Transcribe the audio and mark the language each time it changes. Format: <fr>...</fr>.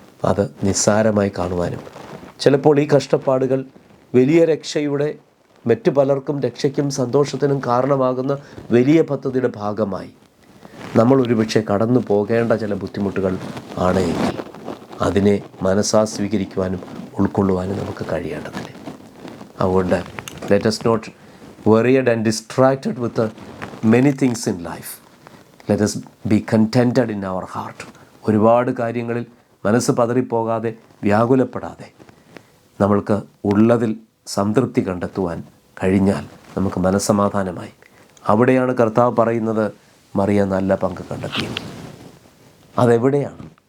<ml>അത് നിസ്സാരമായി കാണുവാനും, ചിലപ്പോൾ ഈ കഷ്ടപ്പാടുകൾ വലിയ രക്ഷയുടെ, മറ്റു പലർക്കും രക്ഷയ്ക്കും സന്തോഷത്തിനും കാരണമാകുന്ന വലിയ പദ്ധതിയുടെ ഭാഗമായി നമ്മൾ ഒരുപക്ഷെ കടന്നു പോകേണ്ട ചില ബുദ്ധിമുട്ടുകൾ ആണ് എങ്കിൽ അതിനെ മനസ്സാ സ്വീകരിക്കുവാനും ഉൾക്കൊള്ളുവാനും നമുക്ക് കഴിയേണ്ടതില്ലേ. അതുകൊണ്ട്</ml> <en>Let us not worried and distracted with the many things in life. Let us be contented in our heart.</en> <ml>ഒരുപാട് കാര്യങ്ങളിൽ മനസ്സ് പതറിപ്പോകാതെ, വ്യാകുലപ്പെടാതെ നമ്മൾക്ക് ഉള്ളതിൽ സംതൃപ്തി കണ്ടെത്തുവാൻ കഴിഞ്ഞാൽ നമുക്ക് മനസ്സമാധാനമായി. അവിടെയാണ് കർത്താവ് പറയുന്നത്, മറിയ നല്ല പങ്ക് കണ്ടെത്തിയത്. അതെവിടെയാണ്?</ml>